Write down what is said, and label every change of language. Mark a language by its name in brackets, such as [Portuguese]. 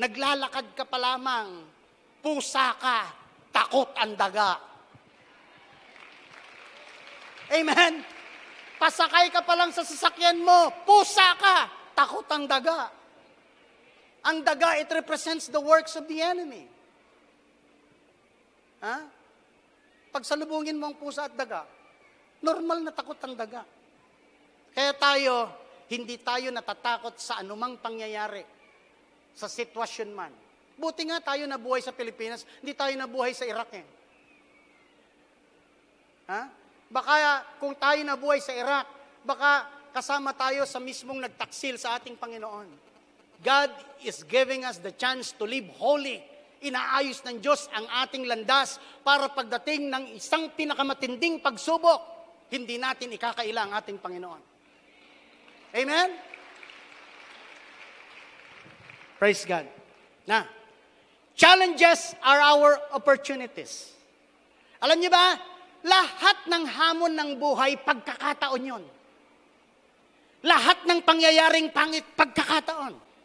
[Filipino] Naglalakad ka pa lamang, pusa ka, takot ang daga. Amen? Pasakay ka pa lang sa sasakyan mo, pusa ka, takot ang daga. Ang daga, [English] it represents the works of the enemy. [Filipino] Ha? Pag salubungin mo ang pusa at daga, normal na takot ang daga. Kaya tayo, hindi tayo natatakot sa anumang pangyayari, sa sitwasyon man. Buti nga tayo nabuhay sa Pilipinas, hindi tayo nabuhay sa Iraq eh. Ha? Baka kung tayo nabuhay sa Iraq, baka kasama tayo sa mismong nagtaksil sa ating Panginoon. [English] God is giving us the chance to live holy. [Filipino] Inaayos ng Diyos ang ating landas para pagdating ng isang pinakamatinding pagsubok, hindi natin ikakaila ang ating Panginoon. Amen? [English] Praise God. Na, challenges are our opportunities. [Filipino] Alam niyo ba, lahat ng hamon ng buhay, pagkakataon yun. Lahat ng pangyayaring pangit, pagkakataon.